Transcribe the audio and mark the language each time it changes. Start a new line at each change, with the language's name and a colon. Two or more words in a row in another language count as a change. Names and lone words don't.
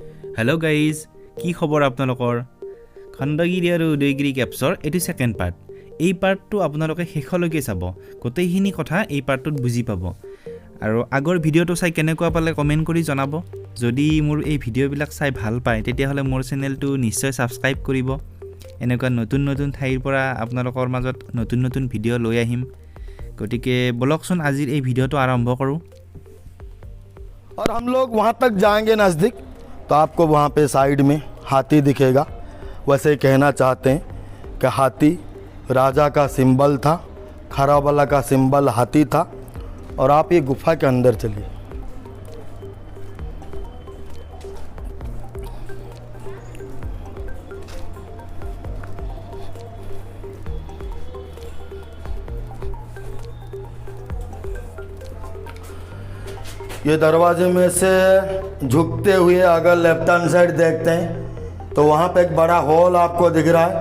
English: Hello guys
Assamese: কি খবৰ आपनलोকৰ খণ্ডগিৰি আৰু উদয়গিৰি কেপছৰ এটো
English: second part
Assamese: এই পাৰ্টটো আপোনালোকে শেষলৈকে চাব গোটেইখিনি কথা এই পাৰ্টটোত বুজি পাব আৰু আগৰ ভিডিওটো চাই কেনেকুৱা পালে কমেন্ট কৰি জনাব যদি মোৰ এই ভিডিওবিলাক চাই ভাল পায় তেতিয়া হলে মোৰ চেনেলটো নিশ্চয় সাবস্ক্ৰাইব কৰিব এনেকুৱা নতুন নতুন ঠাইৰ পৰা আপোনালোকৰ মাজত নতুন নতুন ভিডিও লৈ আহিম গটিকে বলকচোন আজিৰ এই ভিডিওটো আৰম্ভ কৰো
Hindi: और हम लोग वहाँ तक जाएंगे नज़दीक तो आपको वहाँ पे साइड में हाथी दिखेगा। वैसे कहना चाहते हैं कि हाथी राजा का सिंबल था, खराबला का सिंबल हाथी था। और आप ये गुफा के अंदर चलिए। ये दरवाजे में से झुकते हुए अगर
English: left hand side
Hindi: देखते हैं तो वहाँ पे एक बड़ा हॉल आपको दिख रहा है।